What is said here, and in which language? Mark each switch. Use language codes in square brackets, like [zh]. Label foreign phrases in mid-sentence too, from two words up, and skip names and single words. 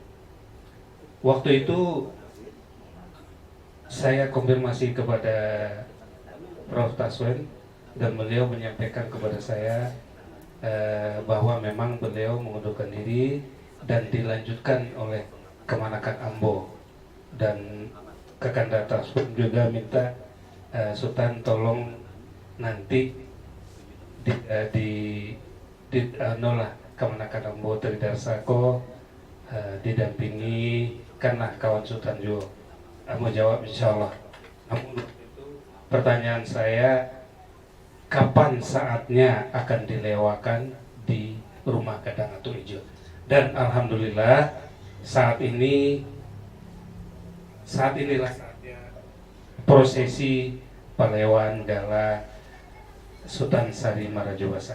[id] Waktu itu saya konfirmasi kepada Prof. Taswen dan beliau menyampaikan kepada saya bahwa memang beliau mengundurkan diri dan dilanjutkan oleh [min] Kemanakan Ambo, [id] dan Kakanda Taswen juga minta Sultan tolong nanti nolak [min] Kemanakan Ambo [id] Tridarsako didampingi kanlah kawan Sultan juga. Mau jawab [ar] إن شاء الله. [id] Namun pertanyaan saya, kapan saatnya akan dilewakan di rumah Gadang Atu Ijo? Dan alhamdulillah saat inilah saatnya prosesi Palewan Gala Sultan Sari Marajo Basa.